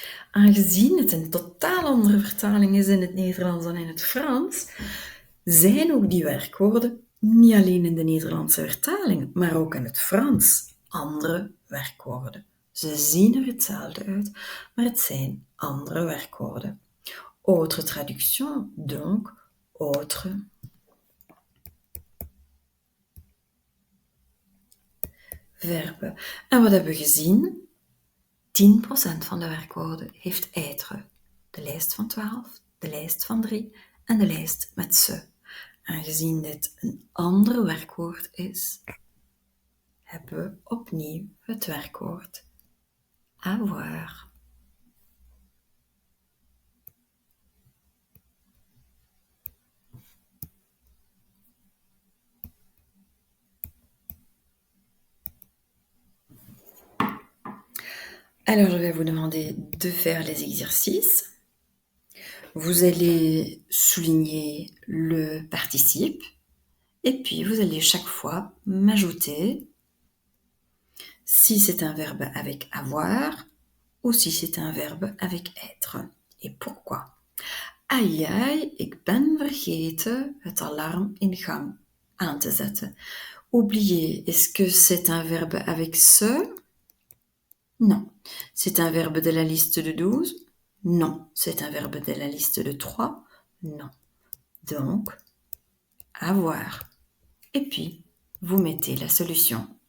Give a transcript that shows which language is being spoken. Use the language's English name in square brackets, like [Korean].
[Dutch] Aangezien het een totaal andere vertaling is in het Nederlands dan in het Frans, zijn ook die werkwoorden niet alleen in de Nederlandse vertaling, maar ook in het Frans andere werkwoorden. Ze zien er hetzelfde uit, maar het zijn andere werkwoorden. [French] Autre traduction, donc autre verben. [Dutch] En wat hebben we gezien? 10% van de werkwoorden heeft être. De lijst van 12, de lijst van 3 en de lijst met ze. Aangezien dit een ander werkwoord is, hebben we opnieuw het werkwoord avoir. [French] Alors, je vais vous demander de faire les exercices. Vous allez souligner le participe et puis vous allez chaque fois m'ajouter si c'est un verbe avec avoir ou si c'est un verbe avec être. Et pourquoi? [Dutch] Ai ai, ik ben vergeten het alarm in gang aan te zetten. [French] Oublier, est-ce que c'est un verbe avec ce? Non. C'est un verbe de la liste de 12? Non. C'est un verbe de la liste de 3? Non. Donc, avoir. Et puis, vous mettez la solution.